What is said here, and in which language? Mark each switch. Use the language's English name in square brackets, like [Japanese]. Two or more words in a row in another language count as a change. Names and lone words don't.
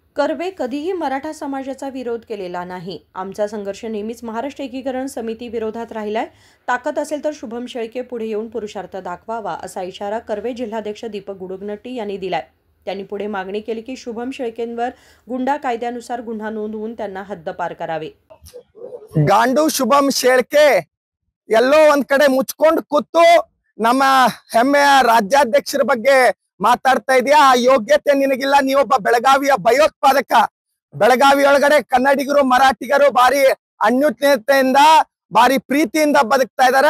[Marathi] कर्वे कधीही मराठा समाजाचा विरोध केलेला नाही। आमचा संघर्ष नेहमीच महाराष्ट्र एकीकरण समिती विरोधात राहिलाय। ताकद असेल तर शुभम शेळके पुढे येऊन पुरुषार्थ दाखवावा असा इशारा कर्वे जिल्हाध्यक्ष दीपक गुडगनट्टी यांनी दिलाय। त्यांनी पुढे मागणी केली की शुभम शेळकेंवर गुंडा कायद्यानुसार गुन्हा नोंदवून त्यांना हद्दपार करावे। [Kannada] ಗಾಂಡು ಶುಭಂ ಶೇಳ್ಕೆ ಎಲ್ಲೋ ಒಂದ್ ಕಡೆ ಮುಚ್ಕೊಂಡು ಕೂತು ನಮ್ಮ ಹೆಮ್ಮೆಯ ರಾಜ್ಯಾಧ್ಯಕ್ಷರ ಬಗ್ಗೆ ಮಾತಾಡ್ತಾ ಇದೀಯಾ। ಆ ಯೋಗ್ಯತೆ ನಿನಗಿಲ್ಲ, ನೀವೊಬ್ಬ ಬೆಳಗಾವಿಯ ಭಯೋತ್ಪಾದಕ। ಬೆಳಗಾವಿ ಒಳಗಡೆ ಕನ್ನಡಿಗರು ಮರಾಠಿಗರು ಬಾರಿ ಅನ್ಯೂನ್ಯತೆಯಿಂದ ಬಾರಿ ಪ್ರೀತಿಯಿಂದ ಬದುಕ್ತಾ ಇದಾರೆ।